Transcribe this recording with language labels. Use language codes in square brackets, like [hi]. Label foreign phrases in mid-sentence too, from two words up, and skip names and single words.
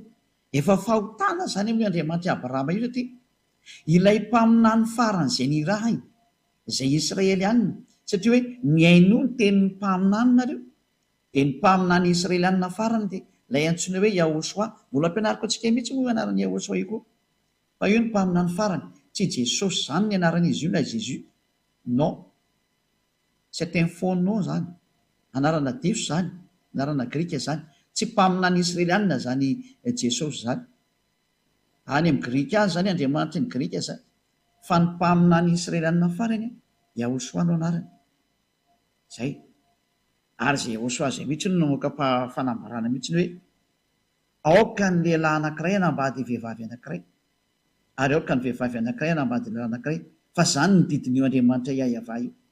[mg] efa fahotana zany amin'ny Andriamanitra Abrahama io satria ilay mpaminany faran'izay ny raha izay Israelianina satria hoe miaino ny tenin'ny mpaminany nareo dia ny mpaminany Israelianina farany dia ilay antsoina hoe Yahoshua mbola ampianariko antsika mihitsy moa anarany Yahoshua io koa fa io ny mpaminany farany tsy Jesosy zany ny anaran'izy io na Jésus. [fr] Non, c'est un faux nom zany. [mg] Anarana diso zany, anarana grika zany. Tsy mpaminany israelianina zany Jesosy zany. Any amin'ny grika azy zany Andriamanitra ny grika zany. Fa ny mpaminany israelianina farany Yahoshua no anarany. Zay. Ary zay Yahoshua zay mihitsy no namoaka fanambarana mihitsy hoe aoka ny lehilahy anankiray hanambady vehivavy anankiray, ary aoka ny vehivavy anankiray hanambady lehilahy anankiray, fa zany ny didin'io Andriamanitra Yahva io.